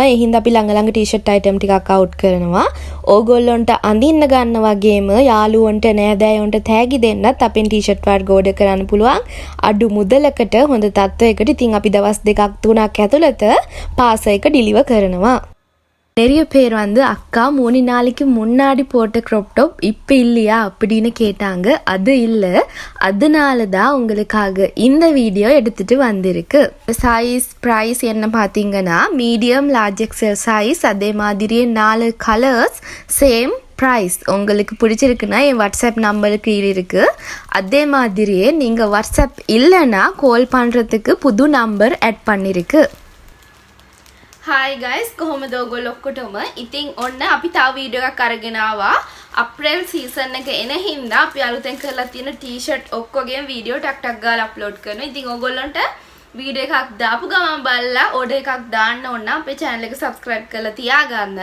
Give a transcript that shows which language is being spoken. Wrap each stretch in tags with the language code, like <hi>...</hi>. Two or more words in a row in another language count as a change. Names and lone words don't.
<si>ඒ හින්දා අපි ළඟ</si> <en>T-shirt item</en> <si>ටිකක් අවුට් කරනවා. ඕගොල්ලොන්ට අඳින්න ගන්න වගේම යාළුවන්ට නෑදෑයොන්ට තෑගි දෙන්නත් අපෙන් ටී-ෂර්ට් වර්ග ඕඩර් කරන්න පුළුවන්. අඩු මුදලකට හොඳ තත්ත්වයකට. ඉතින් අපි දවස් 2ක් 3ක් ඇතුළත පාසල් එක ඩිලිවර් කරනවා.</si> <ta>நிறைய பேர் வந்து அக்கா 3 நாளைக்கு முன்னாடி போட்ட க்ராப் டாப் இப்போ இல்லையா அப்படின்னு கேட்டாங்க. அது இல்லை, அதனால தான் உங்களுக்காக இந்த வீடியோ எடுத்துட்டு வந்திருக்கு.</ta> <en>size price</en> <ta>என்ன பார்த்தீங்கன்னா</ta> <en>medium large XL size,</en> <ta>அதே மாதிரியே 4</ta> <en>colors same price.</en> <ta>உங்களுக்கு பிடிச்சிருக்குன்னா என் வாட்ஸ்அப் நம்பருக்கு இருக்கு. அதே மாதிரியே நீங்கள் வாட்ஸ்அப் இல்லைன்னா கால் பண்ணுறதுக்கு புது</ta> <en>number add</en> <ta>பண்ணியிருக்கு.</ta> <en>Hi guys,</en> <si>කොහොමද ඔයගොල්ලෝ ඔක්කොටම? ඉතින් ඔන්න අපි තව වීඩියෝ එකක් අරගෙන ආවා.</si> <en>April season</en> <si>එක එන හින්දා අපි අලුතෙන් කරලා තියෙන ටී-ෂර්ට් ඔක්කොගේම වීඩියෝ ටක් ගාලා අප්ලෝඩ් කරනවා. ඉතින් ඔයගොල්ලන්ට වීඩියෝ එකක් දාපු ගමන් බලලා ඕඩර් එකක් දාන්න ඕන නම් අපේ channel එක subscribe කරලා තියාගන්න.</si>